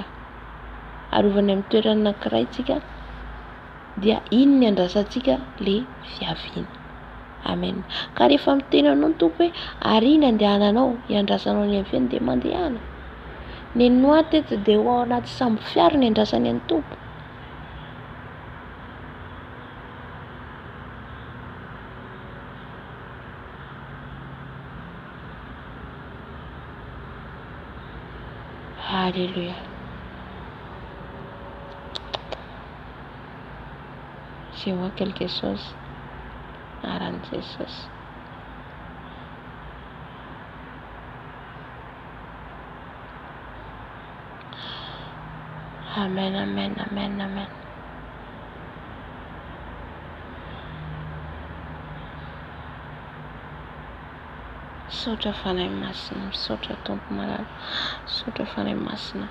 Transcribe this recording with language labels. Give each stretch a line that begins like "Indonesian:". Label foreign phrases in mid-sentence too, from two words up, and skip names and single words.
Malagasy: Arovany amin'ny toerana anankiray tsika dia iny ny andrasantsika le fiaviana. Amen. Ka rehefa miteny anao ny Tompo hoe arina andehananao hiandrasanao ny aviany dia mandehana. Ny noa teto dia ho ao anaty samby fiara ny andrasany an'ny Tompo. Alléluia.
French: Je vois quelque chose.
Malagasy: Aran Jesus. Amen, amen, amen, amen. Misaotra fanahy masina, misaotra Tompo malala, misaotra fanahy masina.